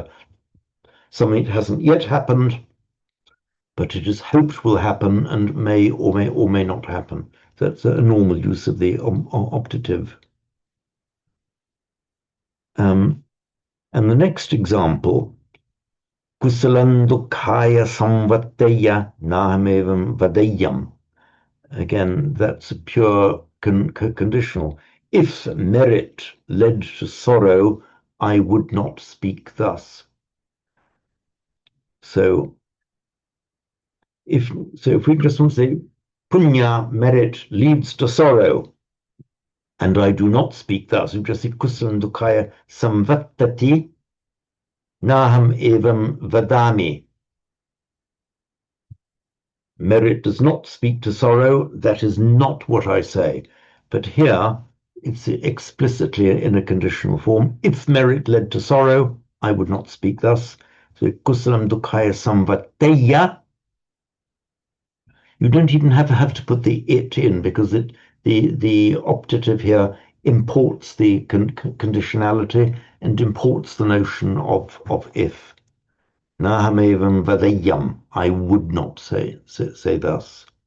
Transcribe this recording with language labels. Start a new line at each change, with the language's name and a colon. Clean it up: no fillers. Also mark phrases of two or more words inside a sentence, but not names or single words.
English: Something that hasn't yet happened, but it is hoped will happen and may or may not happen. That's a normal use of the optative. And the next example,
Pali: kusalam dukkaya samvattaya nahamevam vadayam.
English: Again, that's a pure conditional. If merit led to sorrow, I would not speak thus. So if we just want to say punya, merit, leads to sorrow, and I do not speak thus, we just say
Pali: kusalam dukkaya samvattati naham evam vadami.
English: Merit does not speak to sorrow, that is not what I say. But here, it's explicitly in a conditional form. If merit led to sorrow, I would not speak thus.
Pali: So kusalam dukkaya samvattaya.
English: You don't even have to put the it in, because the optative here imports the conditionality and imports the notion of if.
Pali: Nahamevam vadayam.
English: I would not say thus.